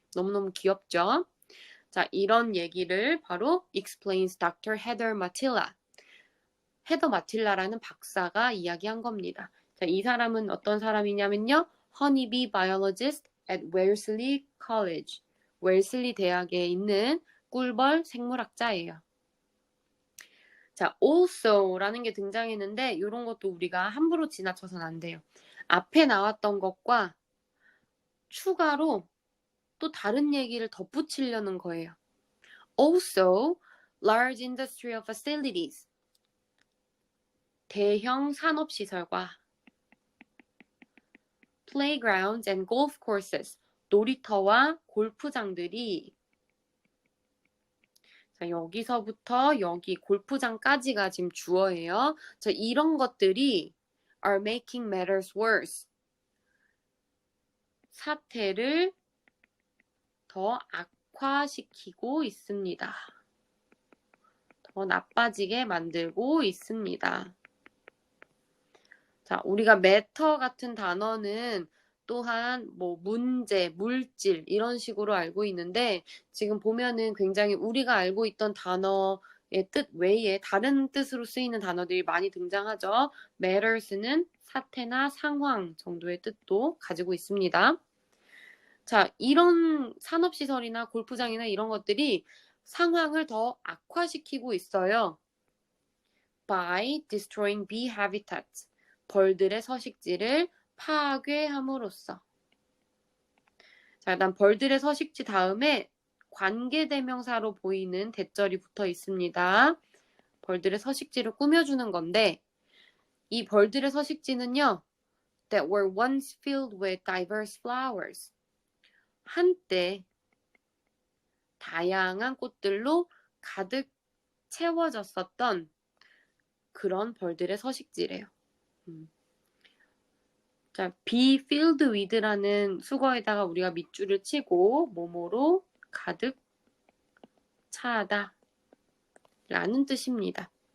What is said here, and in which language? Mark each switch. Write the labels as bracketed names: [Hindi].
[Korean] 너무너무 귀엽죠? 자, 이런 얘기를 바로 [English] explains Dr. Heather Matilla. [Korean] 헤더 마틸라라는 박사가 이야기한 겁니다. 자, 이 사람은 어떤 사람이냐면요. [English] Honeybee biologist at Wellesley College. [Korean] 웰슬리 대학에 있는 꿀벌 생물학자예요. 자, also라는 게 등장했는데 이런 것도 우리가 함부로 지나쳐서는 안 돼요. 앞에 나왔던 것과 추가로 또 다른 얘기를 덧붙이려는 거예요. [English] Also, large industrial facilities. [Korean] 대형 산업시설과 [English] playgrounds and golf courses. [Korean] 놀이터와 골프장들이 자, 여기서부터 여기 골프장까지가 지금 주어예요. 자, 이런 것들이 [English] are making matters worse. [Korean] 사태를 더 악화시키고 있습니다. 더 나빠지게 만들고 있습니다. 자, 우리가 matter 같은 단어는 또한 뭐 문제, 물질 이런 식으로 알고 있는데 지금 보면은 굉장히 우리가 알고 있던 단어의 뜻 외에 다른 뜻으로 쓰이는 단어들이 많이 등장하죠. matters는 사태나 상황 정도의 뜻도 가지고 있습니다. 자, 이런 산업시설이나 골프장이나 이런 것들이 상황을 더 악화시키고 있어요. [English] by destroying bee habitats. [Korean] 벌들의 서식지를 파괴함으로써. 자, 일단 벌들의 서식지 다음에 관계대명사로 보이는 대절이 붙어 있습니다. 벌들의 서식지를 꾸며주는 건데 이 벌들의 서식지는요. [English] that were once filled with diverse flowers. [Korean] 한때 다양한 꽃들로 가득 채워졌었던 그런 벌들의 서식지래요. 자, be filled with라는 수거에다가 우리가 밑줄을 치고 뭐뭐로 가득 차다 라는 뜻입니다.